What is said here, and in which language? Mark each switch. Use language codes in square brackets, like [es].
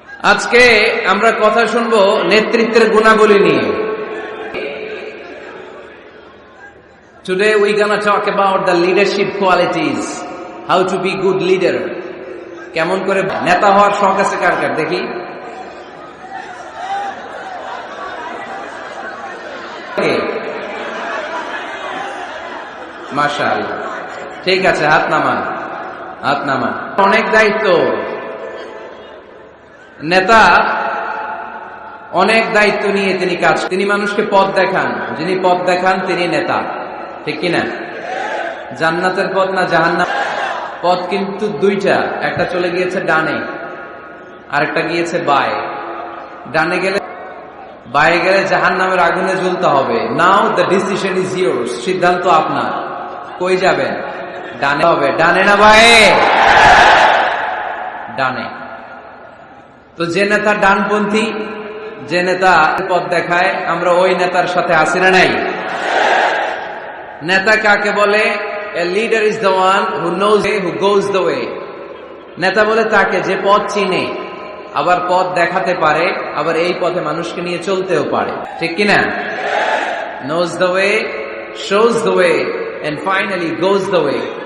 [bn] আজকে আমরা কথা শুনবো নেতৃত্বের গুণাবলী নিয়ে। [en] Today we gonna talk about the leadership qualities, how to be good leader. [bn] কেমন করে নেতা হওয়ার শখ আছে কার কার দেখি? মাশাআল্লাহ, ঠিক আছে, হাত নামান, হাত নামান। অনেক দায়িত্ব, নেতা অনেক দায়িত্ব নিয়ে তিনি কাজ, তিনি মানুষকে পথ দেখান, যিনি পথ দেখান তিনি নেতা, ঠিক কিনা? জান্নাতের পথ না জাহান্নাম পথ কিন্তু দুইটা, একটা চলে গিয়েছে ডানে, আরেকটা গিয়েছে বায়ে। ডানে গেলে, বায়ে গেলে জাহান্নামের আগুনে জ্বলতে হবে। [en] now the decision is yours, [bn] সিদ্ধান্ত আপনার। কই যাবেন? ডানে হবে, ডানে না বায়ে? ডানে। তো যে নেতা ডানপন্থী, যে নেতা পথ দেখায়, আমরা ওই নেতার সাথে আছি না নাই? নেতা কাকে বলে? [en] A leader is the one who knows who goes the way. [bn] নেতা বলে তাকে যে পথ চিনে, আবার পথ দেখাতে পারে, আবার এই পথে মানুষকে নিয়ে চলতেও পারে, ঠিক কিনা? [en] Knows the way, shows the way, and finally goes the way.